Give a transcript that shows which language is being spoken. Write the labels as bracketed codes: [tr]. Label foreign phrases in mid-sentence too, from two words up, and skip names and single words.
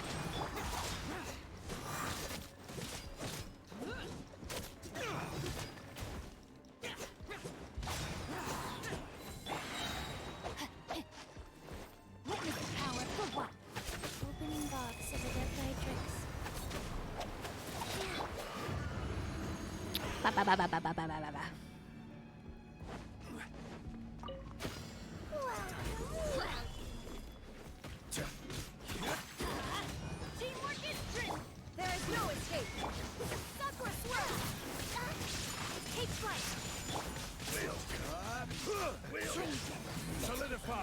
[en] Witness the power for what? Opening box of the Deathlightrix. Ba ba ba ba ba ba ba ba ba. Teamwork is strength. There is no escape. Sakura swirl. Take flight. Solidify.